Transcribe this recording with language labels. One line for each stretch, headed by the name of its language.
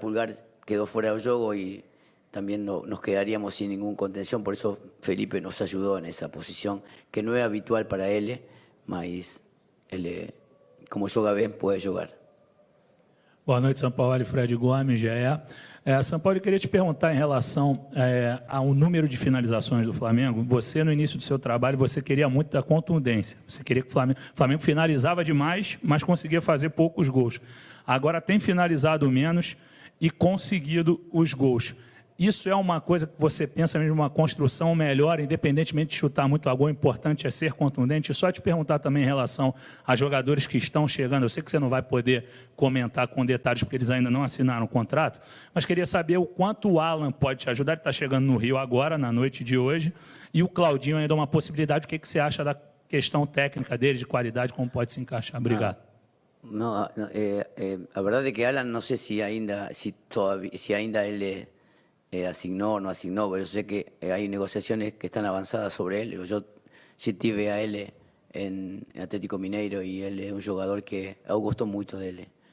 Spanish: Pulgar quedó fuera del juego y también nos quedaríamos sin ninguna contención. Por eso Felipe nos ayudó en esa posición, que no es habitual para él, mas ele, como joga bem, pode jogar.
Portuguese: Boa noite, São Paulo. Fred Gomes, GE. São Paulo, eu queria te perguntar em relação ao número de finalizações do Flamengo. Você, no início do seu trabalho, você queria muito da contundência. Você queria que o Flamengo finalizava demais, mas conseguia fazer poucos gols. Agora tem finalizado menos e conseguido os gols. Isso é uma coisa que você pensa mesmo, uma construção melhor, independentemente de chutar muito a gol, o importante é ser contundente. E só te perguntar também em relação a jogadores que estão chegando, eu sei que você não vai poder comentar com detalhes, porque eles ainda não assinaram o contrato, mas queria saber o quanto o Alan pode te ajudar, ele está chegando no Rio agora, na noite de hoje, e o Claudinho ainda é uma possibilidade, o que você acha da questão técnica dele, de qualidade, como pode se encaixar? Obrigado.
Spanish: La verdad es que Alan no sé si ainda él asignó o no asignó, pero yo sé que hay negociaciones que están avanzadas sobre él. Yo sí tive a él en Atlético Mineiro y él es un jugador que eu gosto mucho de él.